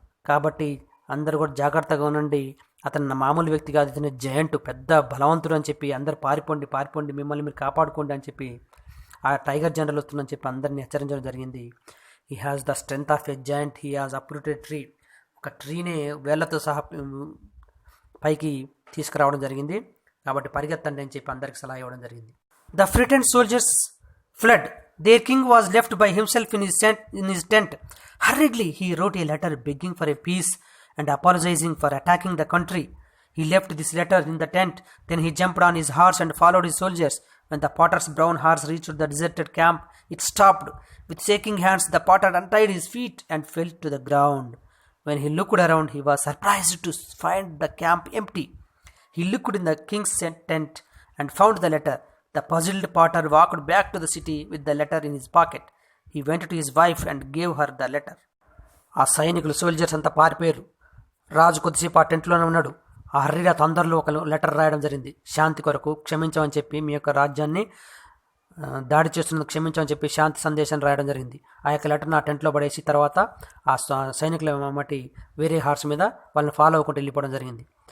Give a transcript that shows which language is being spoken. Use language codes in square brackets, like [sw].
[te] కాబట్టి అందరూ కూడా జాగ్రత్తగా ఉండండి, అతను మామూలు వ్యక్తి కాదు, ఇతను జయంట్, పెద్ద బలవంతుడు అని చెప్పి అందరు పారిపోండి, మిమ్మల్ని మీరు కాపాడుకోండి అని చెప్పి ఆ టైగర్ జనరల్ వస్తుందని చెప్పి అందరినీ హెచ్చరించడం జరిగింది. [en] He has the strength of a giant, he has uprooted tree. [te] ఒక ట్రీనే వేళ్లతో సహా పైకి తీసుకురావడం జరిగింది. కాబట్టి పరిగెత్తండి అని చెప్పి అందరికి సలహా ఇవ్వడం జరిగింది. [en] The frightened soldiers fled. Their king was left by himself in his tent. Hurriedly, he wrote a letter begging for a peace and apologizing for attacking the country. He left this letter in the tent. Then he jumped on his horse and followed his soldiers. When the potter's brown horse reached the deserted camp, it stopped. With shaking hands, the potter untied his feet and fell to the ground. When he looked around, he was surprised to find the camp empty. He looked in the king's tent and found the letter. The puzzled potter walked back to the city with the letter in his pocket. He went to his wife and gave her the letter. [te] ఆ సైనికులు soldiers అంతా పారిపోయారు. రాజు కొద్దిసేపు ఆ టెంట్లోనే ఉన్నాడు. ఆ హర్రీగా తొందరలో ఒక లెటర్ రాయడం జరిగింది. శాంతి కొరకు క్షమించమని చెప్పి, మీ యొక్క రాజ్యాన్ని దాడి చేస్తున్నందుకు క్షమించమని చెప్పి శాంతి సందేశాన్ని రాయడం జరిగింది. ఆ యొక్క లెటర్ని ఆ టెంట్లో పడేసి తర్వాత ఆ సైనికుల మట్టి వేరే హార్స్ మీద వాళ్ళని ఫాలో అవ్వకుండా వెళ్ళిపోవడం జరిగింది.